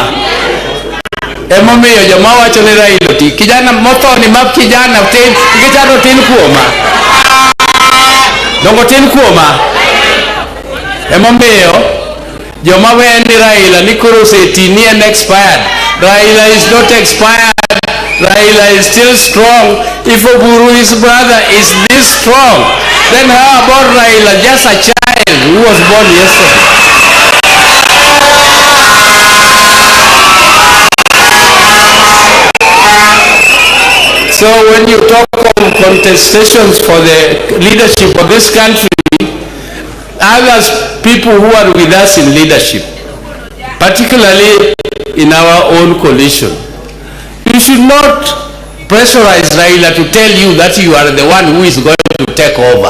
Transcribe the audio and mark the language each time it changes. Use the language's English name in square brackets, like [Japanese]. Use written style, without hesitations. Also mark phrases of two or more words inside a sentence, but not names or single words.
[Luo (Kenya and Tanzania)] Emomiyo joma wacho ni Raila ti kijana mothoni map kijana tin kijana tin kuoma. Dongo tin kuoma. Emomiyo joma wendi Raila ni koro seti ni en expired. [English] Raila is not expired. Raila is still strong. If Oburu, his brother, is this strong, then how about Raila, just a child who was born yesterday? So when you talk of contestations for the leadership of this country, others, people who are with us in leadership, particularly in our own coalition, you should not pressurize Raila to tell you that you are the one who is going to take over.